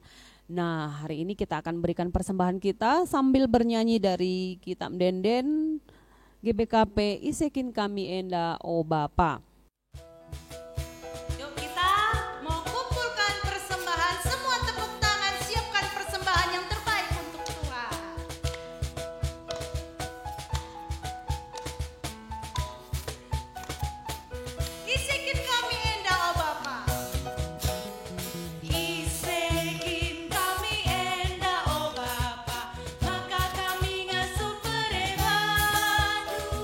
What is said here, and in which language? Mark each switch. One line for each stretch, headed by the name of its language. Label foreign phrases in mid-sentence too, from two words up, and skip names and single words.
Indonesian: Nah, hari ini kita akan berikan persembahan kita sambil bernyanyi dari kitab Denden GBKP Isekin Kami Enda O Bapa. Yuk kita mau kumpulkan persembahan, semua tepuk tangan, siapkan persembahan yang terbaik untuk Tuhan.
Batak Karo: Isekin kami enda o Bapa. Isekin kami enda o Bapa, maka kami ngasuh perebadu.